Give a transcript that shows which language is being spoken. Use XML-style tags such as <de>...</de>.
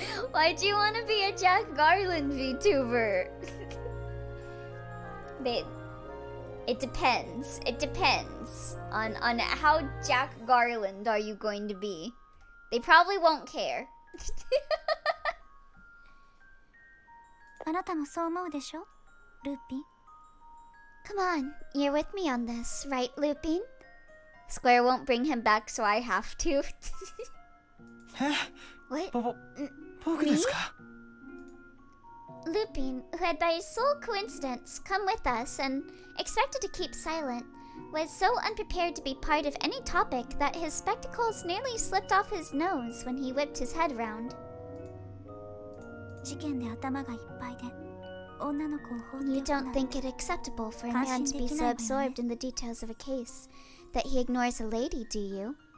<en>Why do you want to be a Jack Garland VTuber? It depends. It depends on how Jack Garland are you going to be. They probably won't care.</en> <ja>あなたもそう思うでしょルーピン</ja> <en>Come on, you're with me on this, right, Lupin? Square won't bring him back, so I have to.</en> <ja>え</ja> <en>What?</en> <ja>僕ですか</ja> <en>Lupin, who had by sole coincidence come with us and expected to keep silent, was so unprepared to be part of any topic that his spectacles nearly slipped off his nose when he whipped his head round.</en> <ja>事件で頭がいっぱいで女の子を放って</ja> <en>You</en> <ja>おくな</ja> <en>don't</en> <ja>ら</ja> <en>think it acceptable for a man to be so absorbed in the details of a case that he ignores a lady, do you?</en>